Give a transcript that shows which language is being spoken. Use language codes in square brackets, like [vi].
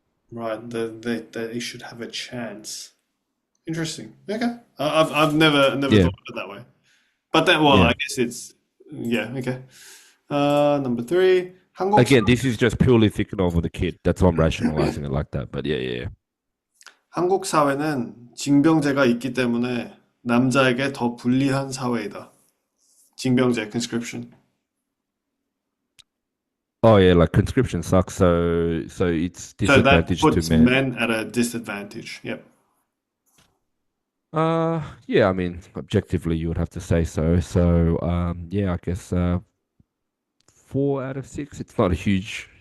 [en] Right, they should have a chance. Interesting. Okay. I've never Yeah, thought of it that way. But then, well, I yeah. guess it's yeah. Okay. Number three, Again, this is just purely thinking over the kid. That's why I'm rationalizing it like that. But yeah, yeah. [ko] 한국 사회는 징병제가 있기 때문에 남자에게 더 불리한 사회이다. 징병제, conscription. [en] Oh yeah, like conscription sucks. So it's So that disadvantage to puts men. men at a disadvantage. Yep. Yeah. I mean, objectively, you would have to say so. So yeah, I guess 4 out of 6. It's not a huge.